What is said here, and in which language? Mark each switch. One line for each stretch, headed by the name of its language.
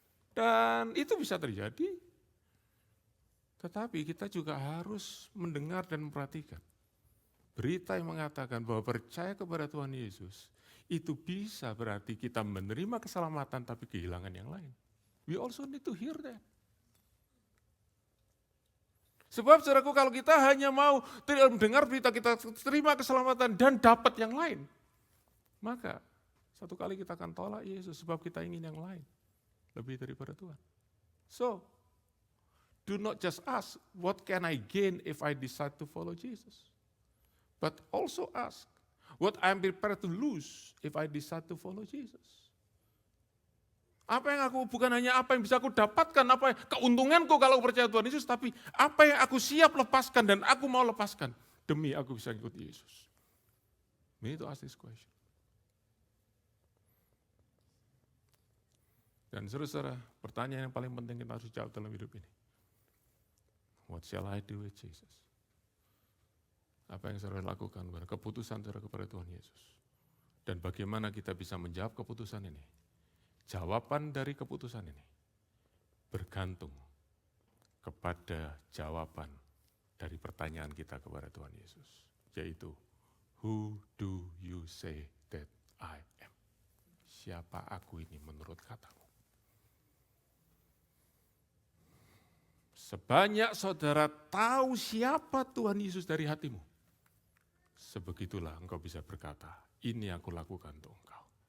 Indonesian: Dan itu bisa terjadi. Tetapi kita juga harus mendengar dan memperhatikan. Berita yang mengatakan bahwa percaya kepada Tuhan Yesus, itu bisa berarti kita menerima keselamatan tapi kehilangan yang lain.
English: We also need to hear that.
Indonesian: Sebab saudaraku kalau kita hanya mau mendengar berita kita terima keselamatan dan dapat yang lain, maka satu kali kita akan tolak Yesus sebab kita ingin yang lain lebih daripada Tuhan.
English: So, do not just ask, what can I gain if I decide to follow Jesus? But also ask, what I'm prepared to lose if I decide to follow Jesus?
Indonesian: Apa yang bukan hanya apa yang bisa aku dapatkan, apa keuntunganku kalau percaya Tuhan Yesus, tapi apa yang aku siap lepaskan dan aku mau lepaskan demi aku bisa ikut Yesus.
English: We need to ask this question.
Indonesian: Dan saudara, pertanyaan yang paling penting kita harus jawab dalam hidup ini.
English: What shall I do with Jesus?
Indonesian: Apa yang saudara lakukan, keputusan saudara kepada Tuhan Yesus. Dan bagaimana kita bisa menjawab keputusan ini? Jawaban dari keputusan ini bergantung kepada jawaban dari pertanyaan kita kepada Tuhan Yesus. Yaitu,
English: who do you say that I am?
Indonesian: Siapa aku ini menurut katamu? Sebanyak saudara tahu siapa Tuhan Yesus dari hatimu, sebegitulah engkau bisa berkata, ini aku lakukan untuk engkau.